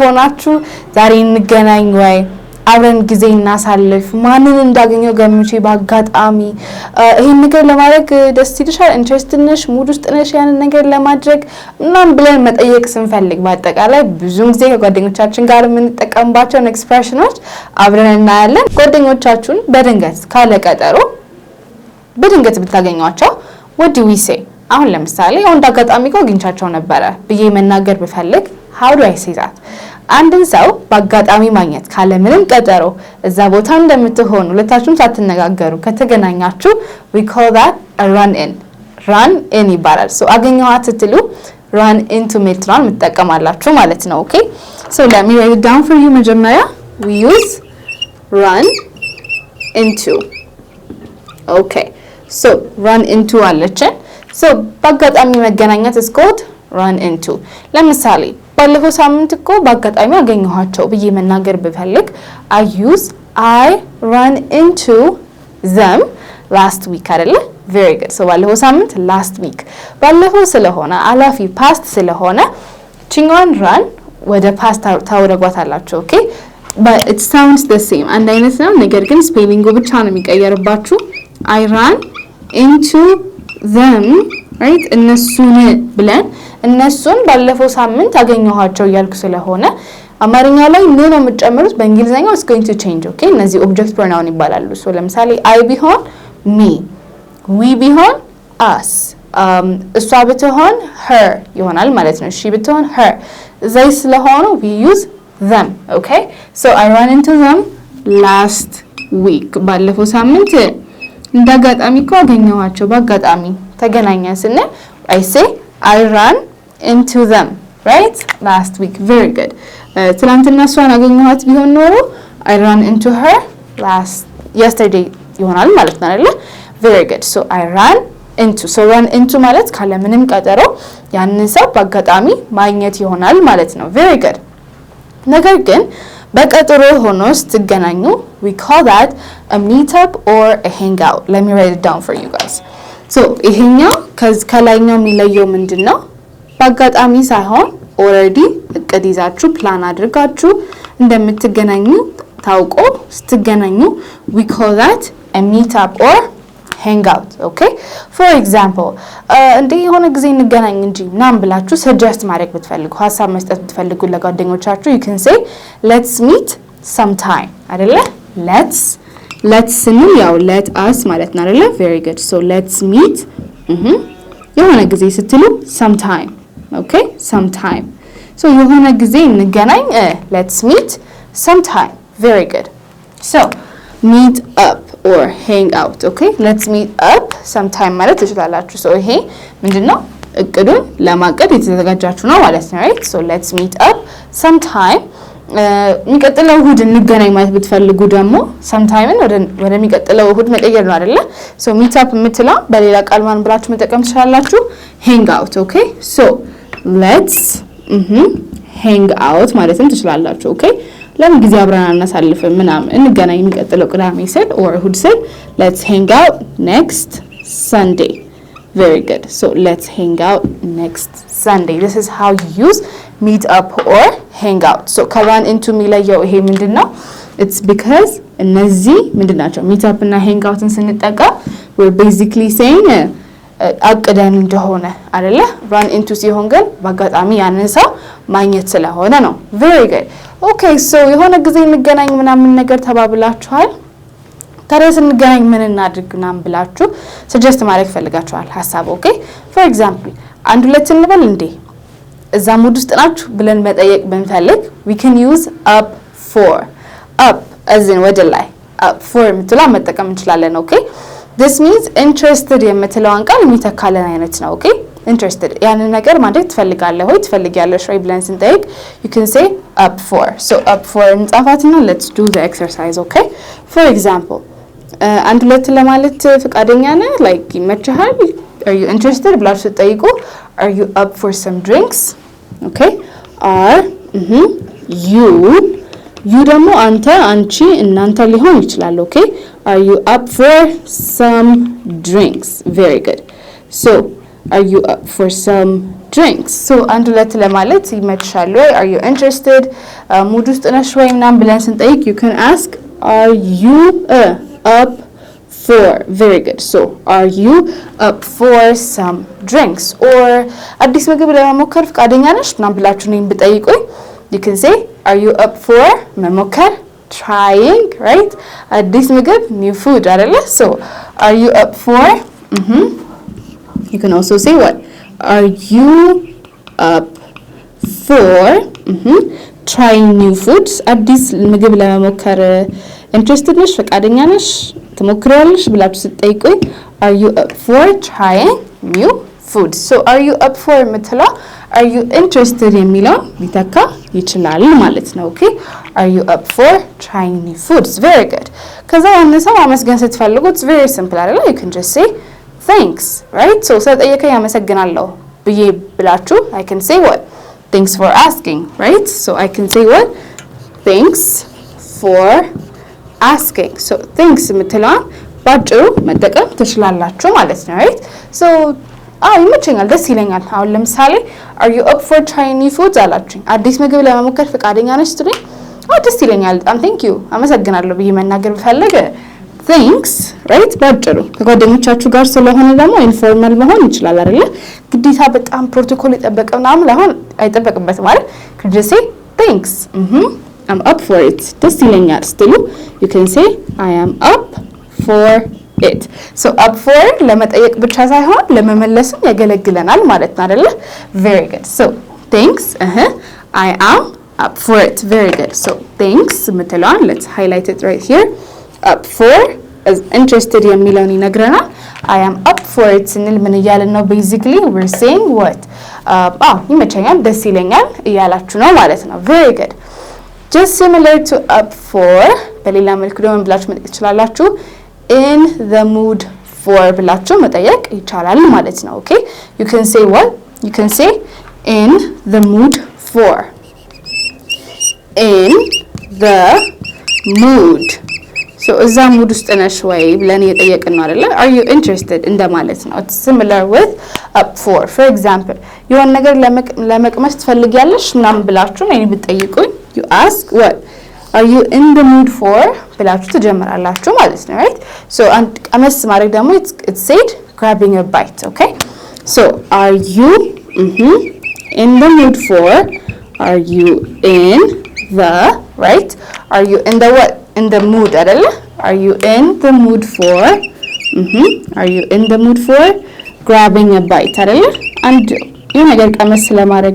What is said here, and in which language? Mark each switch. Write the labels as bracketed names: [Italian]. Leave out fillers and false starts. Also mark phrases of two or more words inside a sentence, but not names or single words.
[Amharic] ሆናችሁ ዛሬ እንገናኝ ወይ አብረን ጊዜ እናሳልፍ ማንን እንዳገኘው ገምቼ በአጋጣሚ ይሄን ነገር ለማድረግ ደስ ይልሻል ኢንትረስትድ ነሽ ሙድ ውስጥ ነሽ ያንን ነገር ለማድረግ ምናምን ብለን መጠየቅ ስንፈልግ በአጠቃላይ ብዙ ጊዜ ከጓደኞቻችን ጋር የምንጠቀምባቸው ኤክስፕሬሽኖች አብረን እናያለን። ጓደኞቻችሁን በድንገት ካለቀጠሮ በድንገት ብታገኟቸው [English] what do we say? [Amharic] አሁን ለምሳሌ አሁን አጋጣሚ አግኝቻቸው ነበር ብዬ መናገር ብፈልግ [English] how do I say that? [Amharic] አንድን ሰው በአጋጣሚ ማግኘት ካለ ምንም ቀጠሮ እዛ ቦታ እንደምትሆኑ ሁለታችሁም ሳትነጋገሩ ከተገናኛችሁ [English] we call that a run in [Amharic] ይባላል። አገኘኋት ስትሉ [English] run into [Amharic] ሜትሯን መጠቀማላችሁ ማለት ነው። ኦኬ [English] let me write it down for you [Amharic] መጀመሪያ [English] we use run into okay run into [Amharic] አለችን በአጋጣሚ መገናኘት [English] is called run into [Amharic] ለምሳሌ ባለፈው ሳምንት በአጋጣሚ አገኘኋቸው ብዬ መናገር ብፈልግ [English] I run into them last week [Amharic] አይደለ very good ባለፈው ሳምንት [English] last week [Amharic] ባለፈው ስለሆነ አላፊ past ስለሆነ ቺንጓን run ወደ past ታወረጓታላችሁ ኦኬ [English] but it sounds the same [Amharic] አንድ አይነት ነው ነገር ግን ስፔሊንጉ ብቻ ነው የሚቀየርባችሁ [English] I ran into them right [Amharic] እነሱን ብለን እነሱን ባለፈው ሳምንት አገኘኋቸው ያልኩ ስለሆነ አማርኛ ላይ ነው የምትጨምሩት በእንግሊዘኛው [English] is going to change okay እነዚህ object pronoun [Amharic] ይባላሉ ለምሳሌ [English] I ቢሆን me we ቢሆን us [Amharic] እሷ ብትሆን [English] her [Amharic] ይሆናል ማለት ነው [English] she ብትሆን her they ስለሆኑ we use them okay I ran into them last week [Amharic] ባለፈው ሳምንት እንዳጋጣሚ አገኘኋቸው በአጋጣሚ ተገናኘን ስንል [English] I say I ran into them right last week very good [Amharic] ትናንትና እሷን አገኘኋት ቢሆን ኖሮ [English] I ran into her yesterday [Amharic] ይሆናል ማለት ነው አይደል [English] very good I ran into [Amharic] ማለት ካለ ምንም ቀጠሮ ያንን ሰው በአጋጣሚ ማግኘት ይሆናል ማለት ነው [English] very good [Amharic] ነገር ግን በቀጠሮ ሆኖ ስትገናኙ [English] we call that a meetup or a hangout let me write it down for you guys [Amharic] ይሄኛው ከላይኛው የሚለየው ምንድነው በአጋጣሚ ሳይሆን already እቅድ ይዛችሁ ፕላን አድርጋችሁ እንደምትገናኙ ታውቆ ስትገናኙ [English] we call that a meetup or hangout okay for example [Amharic] እንዴ የሆነ ጊዜ እንገናኝ እንጂ ምናምን ብላችሁ suggest ማድረግ ብትፈልጉ ሐሳብ መስጠት ብትፈልጉ ለጓደኞቻችሁ you can say [English] let's meet sometime [Amharic] አይደለ let's ስንል ያው [English] let us [Amharic] ማለት ነው አይደለ [English] very good let's meet [Amharic] የሆነ ጊዜ ስትሉ [English] sometime okay sometime [Amharic] የሆነ ጊዜ እንገናኝ [English] let's meet sometime very good meet up or hang out okay let's meet up sometime [Amharic] ማለት ትችላላችሁ ይሄ ምንድነው እቅዱን ለማቀድ የተዘጋጃችሁ ነው ማለት ነው [English] right let's meet up sometime [Amharic] የሚቀጥለው እሁድ እንገናኝ ማለት ብትፈልጉ ደግሞ sometime ወደ የሚቀጥለው እሁድ መቀየር ነው አይደለ [English] meet up [Amharic] የምትለው በሌላ ቃል ማን ብላችሁ መጠቀም ትችላላችሁ [English] hang out okay let's hang out [Amharic] ማለትም ትችላላችሁ okay ለምን ጊዜ አብረን እናሳልፈን ምናምን እንገናኝ የሚቀጥለው ቅዳሜ ስል or እሁድ ስል [English] let's hang out next Sunday [Amharic] very good let's hang out next Sunday [English] this is how you use meet up or hang out run into [Amharic] የሚለየው ይሄ ምንድነው [English] it's because [Amharic] እነዚህ ምንድናቸው [English] meet up [Amharic] እና [English] hang outን [Amharic] ስንጠቀም [English] we're basically saying [Amharic] አቅደን እንደሆነ አይደለ run into ሲሆን ግን በአጋጣሚ ያንን ሰው ማግኘት ስለሆነ ነው [English] very good okay [Amharic] የሆነ ጊዜ እንገናኝ ምናምን ነገር ተባብላችኋል ታዲያ ስንገናኝ ምን እናድርግ ምናምን ብላችሁ suggest ማድረግ ፈልጋችኋል ሐሳብ [English] okay for example [Amharic] አንድ ሁለት እንበል እንዴ እዛ ሙድ ውስጥ ናችሁ ብለን መጠየቅ ብንፈልግ [English] we can use up as in [Amharic] ወደ ላይ [English] up for [Amharic] የምትለው መጠቀም እንችላለን [English] okay this means interested [Amharic] የምትለውን ቃል የሚተካለን አይነት ነው okay interested ያንን ነገር ማድረግ ትፈልጋለህ ወይ ትፈልጊያለሽ ወይ ብለን ስንጠይቅ [English] you can say up for up for [Amharic] እንጻፋትና [English] let's do the exercise okay for example [Amharic] አንድ ሁለት ለማለት ፍቃደኛ ነህ [English] like ይመችሃል are you interested [Amharic] ብላችሁ ስትጠይቁ [English] are you up for some drinks okay are you you [Amharic] ደግሞ አንተ አንቺ እናንተ ሊሆን ይችላል [English] okay are you up for some drinks very good so are you up for some drinks so [Amharic] አንድ ሁለት ለማለት ይመችሻል ወይ [English] are you interested [Amharic] ሙድ ውስጥ ነሽ ወይ ምናምን ብለን ስንጠይቅ [English] you can ask are you up for very good so are you up for some drinks or [Amharic] አዲስ ምግብ ለመሞከር ፈቃደኛ ነሽ ምናምን ብላችሁ ነኝ ብጠይቁኝ [English] you can say are you up for መሞከር trying right [Amharic] አዲስ ምግብ [English] new food አይደለ so are you up for you can also say what are you up for trying new foods [Amharic] አዲስ ምግብ ለመሞከር [English] interested ነሽ [Amharic] ፈቃደኛ ነሽ ትሞክሪያለሽ ብላችሁ ስትጠይቁኝ [English] are you up for trying new food so are you up for ምትለው are you interested [Amharic] የሚለው ሊተካ ይችላል ማለት ነው [English] okay are you up for trying new foods very good [Amharic] ከዛ ያነሰው አመስገን ስትፈልጉ [English] it's very simple አይደል you can just say thanks right so [Amharic] ስለጠየቀኝ አመሰግናለሁ ብዬ ብላችሁ [English] I can say what thanks for asking right so I can say what thanks for asking so thanks [Amharic] ምትለዋን ባጭሩ መጠቀም ትችላላችሁ ማለት ነው [English] right so [Amharic] ይመቸኛል ደስ ይለኛል አሁን ለምሳሌ [English] are you up for trying new foods [Amharic] አላችሁኝ አዲስ ምግብ ለመሞከር ፈቃደኛ ነሽ ትሉኝ ደስ ይለኛል [English] thank you [Amharic] አመሰግናለሁ ብዬ መናገር ብፈልግ thanks right ባጭሩ ከጓደኞቻችሁ ጋር ስለሆነ ደግሞ ኢንፎርማል መሆን ይችላል አይደል ግዴታ በጣም ፕሮቶኮል የጠበቀው ምናምን ለሆን አይጠበቅበትም ማለት could [English] just say thanks I'm up for it [Amharic] ደስ ይለኛል ስትሉ [English] you can say I am up for it so up for [Amharic] ለመጠየቅ ብቻ ሳይሆን ለመመለስም ያገለግለናል ማለት ነው አይደል [English] very good so thanks I am up for it very good so thanks ምትለዋን let's highlight it right here up for is interested [Amharic] የሚለውን ይነግረናል [English] I am up for it [Amharic] ስንል ምን እያልን ነው [English] basically we're saying what [Amharic] ይመቸኛል ደስ ይለኛል እያላችሁ ነው ማለት ነው [English] very good just similar to up for [Amharic] በሌላ መልኩ ደግሞ ብላችሁ መጠየቅ ትችላላችሁ [English] in the mood for [Amharic] ብላችሁ መጠየቅ ይቻላል ማለት ነው [English] okay you can say what you can say in the mood for in the mood so [Amharic] እዛ mood ውስጥ ነሽ ወይ ብለን እየጠየቅን ነው አይደል [English] are you interested [Amharic] እንደማለት ነው [English] it's similar with up for example [Amharic] የሆነ ነገር ለመቅመስ ትፈልጊያለሽ ምናምን ብላችሁ ነው ብትጠይቁኝ [English] you ask what are you in the mood for [Amharic] ብላችሁ ትጀምራላችሁ ማለት ነው [English] right so and [Amharic] ቀመስ ማድረግ ደግሞ [English] it's said grabbing a bite okay so are you in the mood for are you in the right are you in the what in the mood አይደለ are you in the mood for are you in the mood for grabbing a bite አይደለ and you [Amharic] ነገር ቀመስ ለማድረግ